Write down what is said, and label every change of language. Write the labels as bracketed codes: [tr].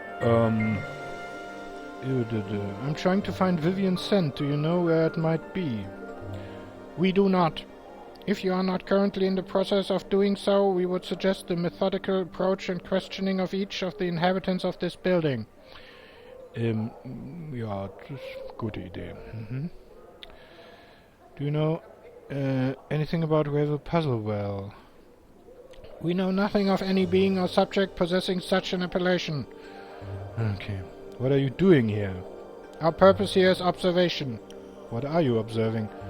[en] I'm trying to find Vivian's scent. Do you know where it might be? We do not. If you are not currently in the process of doing so, we would suggest a methodical approach and questioning of each of the inhabitants of this building. [de] Ja, das ist eine gute Idee. [en] Do you know anything about Ravel Puzzlewell? We know nothing of any being or subject possessing such an appellation. Okay. What are you doing here? Our purpose here is observation. What are you observing?